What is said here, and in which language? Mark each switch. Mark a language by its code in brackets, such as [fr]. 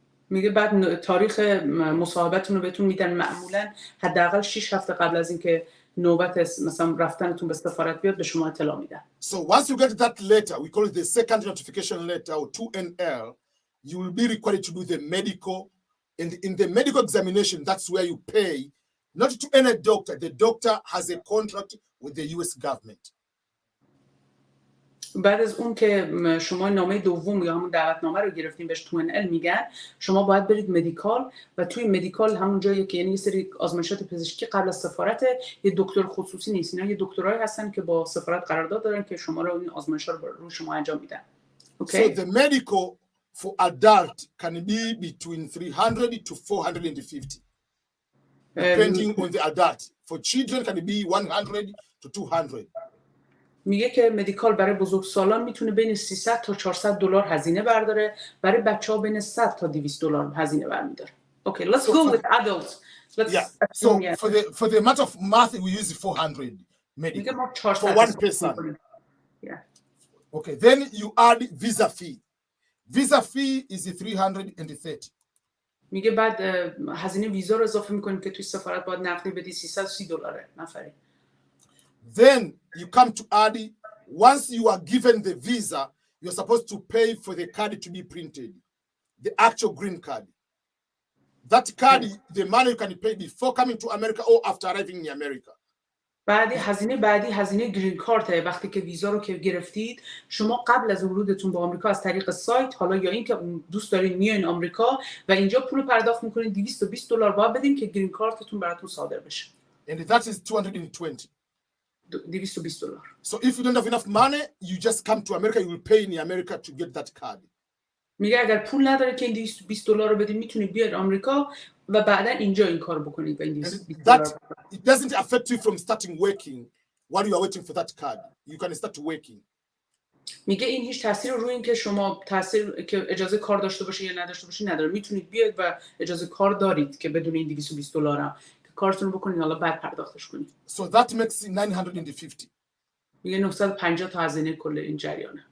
[fa] میگه بعد تاریخ مصاحبهتون رو بهتون میدن، معمولا حداقل 6 هفته قبل از اینکه نوبت مثلا رفتنتون به سفارت بیاد به شما اطلاع میدن. [en] So once you get that letter, we call it the second notification letter or 2NL, you will be required to do the medical, and in the medical examination that's where you pay not to any doctor. The doctor has a contract with the US government. [fa] بعد از اون که شما نامه دوم یا همون دعوتنامه رو گرفتین بهش 2NL میگن، شما باید برید مدیکال و توی مدیکال همون جایی که یعنی یه سری آزمایشات پزشکی قبل از سفارت، یه دکتر خصوصی نیست، اینا یه دکترایی هستن که با سفارت قرارداد دارن که شما رو این آزمایشا رو روی شما انجام میدن. [en] Okay? So the medical for adult can be between 300 to 450 depending on the adult. For children can be 100 to 200. [fa] میگه که مدیکال برای بزرگسالان میتونه بین 300 تا 400 دلار هزینه برداره، برای بچه‌ها بین 100 تا 200 دلار هزینه برمی‌داره. [en] Okay, let's go with adults. Let's So for the matter of math we use 400 medical for one person. Yeah. Okay, then you add visa fee. Visa fee is 330. [fa] میگه بعد هزینه ویزا رو اضافه می‌کنیم که توی سفارت باید نقدی بدی، 330 دلاره نفری. [en] Then you come to add, once you are given the visa, you're supposed to pay for the card to be printed, the actual green card. That card, the money you can pay before coming to America or after arriving in America. [fa] هزینه بعدی هزینه گرین کارته. وقتی که ویزا رو که گرفتید، شما قبل از ورودتون به آمریکا از طریق سایت، حالا یا این که دوست دارین میاین آمریکا و اینجا پول پرداخت میکنین، 220 دلار باید بدین که گرین کارتتون براتون صادر بشه. [en] And that is 220. [fa] 220 دلار. [en] So if you don't have enough money, you just come to America, you will pay in America to get that card. [fa] میگه اگر پول نداره که این $20 رو بدید میتونید بیاید آمریکا و بعدا اینجا این کار بکنید و این [en] that it doesn't affect you from starting working while you are waiting for that card. You can start working. [fa] میگه این هیچ تاثیر روی این که شما تاثیر که اجازه کار داشته باشه یا نداشته باشه نداره. میتونید بیاید و اجازه کار دارید که بدون این $220 هم که کارتون رو بکنید حالا بعد پرداختش کنید. [en] So that makes 950. [fa] میگه 950 تا هزینه کل این جریانه.